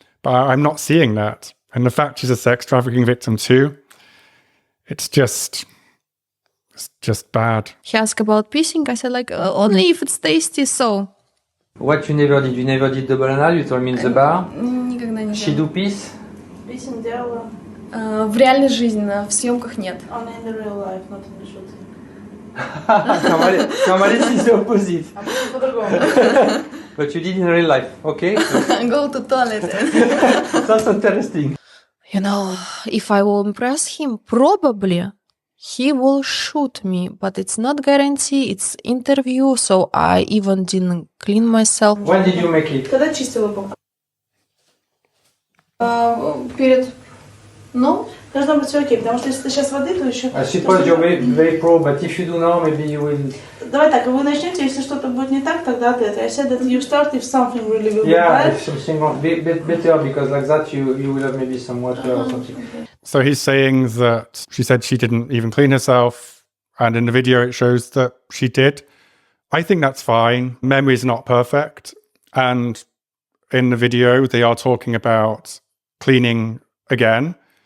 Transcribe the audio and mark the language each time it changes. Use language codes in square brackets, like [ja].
[en] But I'm not seeing that. And the fact she's a sex trafficking victim too, it's just bad. He asked about pissing. I said, like, only if it's tasty, so. What you never did? You never did double anal? You told me in the bar? [ru] Никогда не [en] She do piss? [ru] Писем делала. В реальной жизни, в съемках нет. [en] Only in the real life, not in the shooting. Normally it's the opposite. [ru] А почему по-другому? [en] But you did in real life, okay? Go to toilet. That's interesting. You know, if I will impress him, probably he will shoot me, but it's not guarantee, it's interview, so I even didn't clean myself. When did you make it? [ru] Когда чистила попу? Перед... Ну? должно быть все окей, потому что если ты сейчас воды, то еще... [en] I suppose you're very pro, but if you do now, maybe you will... [ru] Давай так, вы начнете, если что-то будет не так, тогда ответ. [en] I said that you start if something really will be Yeah, bad. if something won't be better, because like that you will have maybe some water or something. So he's saying that she said she didn't even clean herself, and in the video it shows that she did. I think that's fine. Memory is not perfect, and in the video they are talking about cleaning again.